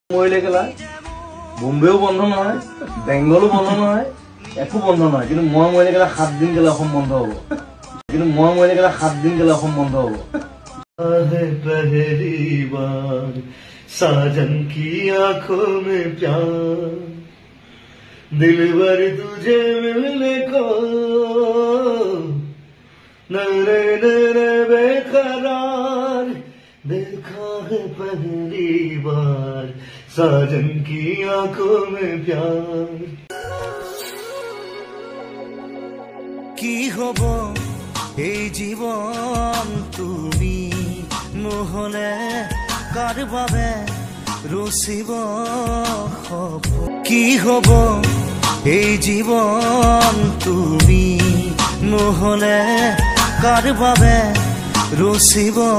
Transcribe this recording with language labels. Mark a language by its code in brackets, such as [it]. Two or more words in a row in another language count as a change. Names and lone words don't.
[as] মৰিলে কেলা বোম্বেও বন্ধ নহয় বেংগলো বন্ধ নহয় একো বন্ধ নহয় কিন্তু মই মৰিলে কেলা 7 দিন কেলা অসম বন্ধ হ'ব কিন্তু মই মৰিলে কেলা 7 দিন কেলা অসম বন্ধ হ'ব [hi] पहली बार साजन की आंखों में प्यार दिलबर तुझे मिलने को नरे नरे बेकरार देखा है पहली बार साजन की आंखों में प्यार [bn] কী হবো এ জীবন তুমি [as] নহলে কাৰ বাবে ৰচিব কি হ'ব এই জীৱন তুমি নহলে কাৰ বাবে ৰচিব